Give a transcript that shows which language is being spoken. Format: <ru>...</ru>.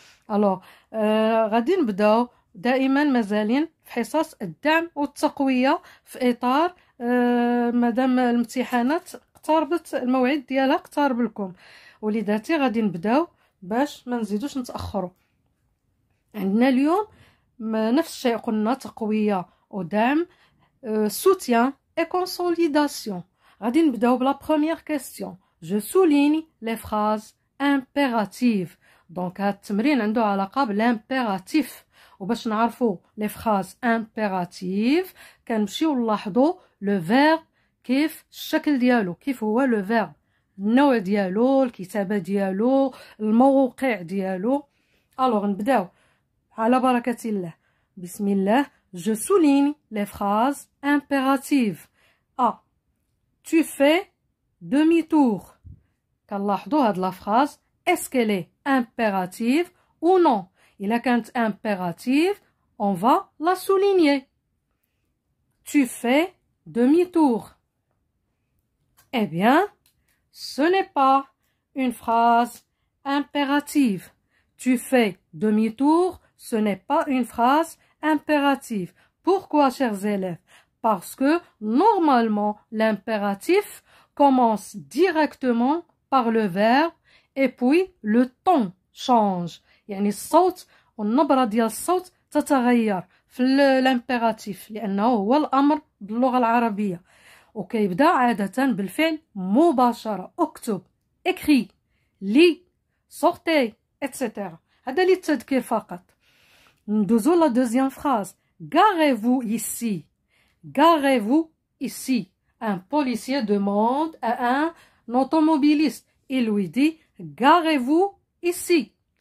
<ar>الو غادي نبداو دائما مازالين في حصص الدعم والتقويه في اطار مادام الامتحانات اقتربت، الموعد ديالها اقترب لكم وليداتي. غادي نبداو باش ما نزيدوش نتاخروا. عندنا اليوم نفس الشيء، قلنا تقويه ودعم،</ar> <fr>soutien et consolidation.</fr> <ar>غادي نبداو بلا بروميير كيسيون.</ar> <fr>je souligne les phrases impératives.</fr> <ar>دونك هاد التمرين عنده علاقه بالامبيراتيف، وباش نعرفوا لي فراز امبيراتيف كنمشيو نلاحظوا لو فيرب كيف الشكل ديالو، كيف هو لو فيرب، النوع ديالو، الكتابه ديالو، الموقع ديالو. الوغ نبداو على بركه الله. بسم الله.</ar> <fr>je souligne les phrases impératives. tu fais demi-tour.</fr> <ar>كنلاحظوا هاد لا فراز</ar> <fr>est-ce qu'elle est impérative ou non.</fr> <ar>إلا كانت</ar> <fr>impérative on va la souligner. tu fais demi-tour. Eh bien, ce n'est pas une phrase impérative. Tu fais demi-tour, ce n'est pas une phrase impérative. Pourquoi, chers élèves? Parce que normalement l'impératif commence directement par le verbe et puis le ton change.</fr> <ar>يعني الصوت والنبرة ديال الصوت تتغير في الامبيراتيف لأنه هو الأمر باللغة العربية، وكيبدا عادة بالفعل مباشرة.</ar> <fr>اكتب، écris، lis، sortez، etc.</fr> <ar>هذا للتذكير فقط. ندوزو لا دوزيام فراز.</ar> <fr>garez-vous ici. garez-vous ici. Un policier demande à un automobiliste, il lui dit garez-vous ici.</fr>